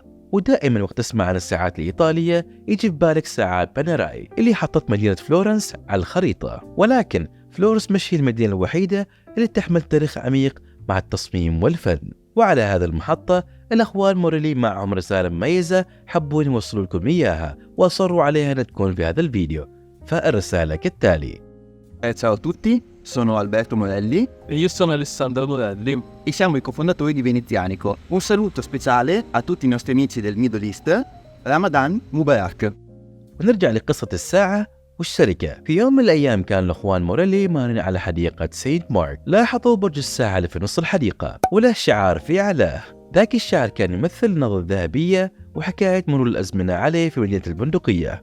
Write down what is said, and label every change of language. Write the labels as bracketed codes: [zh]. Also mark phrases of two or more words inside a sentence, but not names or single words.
[ar] ودائما وقت تسمع عن الساعات الإيطالية يجي ببالك ساعات بانيراي اللي حطت مدينة فلورنس على الخريطة، ولكن فلورنس مش هي المدينة الوحيدة اللي تحمل تاريخ عميق مع التصميم والفن. وعلى هذه المحطة الأخوان موريلي معهم رسالة مميزة حبوا يوصلوا لكم إياها وأصروا عليها أن تكون في هذا الفيديو. فالرسالة كالتالي: [it] Ciao a tutti, sono Alberto Morelli E io sono Alessandro Morelli. e siamo i cofondatori di Venezianico. Un saluto speciale a tutti i nostri amici del [en] Middle East. [ar] رمضان مبارك. ونرجع لقصة الساعة والشركة. في يوم من الأيام كان الأخوان موريلي مارين على حديقة سينت مارك. لاحظوا برج الساعة اللي في نص الحديقة وله شعار في أعلاه. ذاك الشعار كان يمثل النظرة الذهبية وحكاية مرور الأزمنة عليه في مدينة البندقية.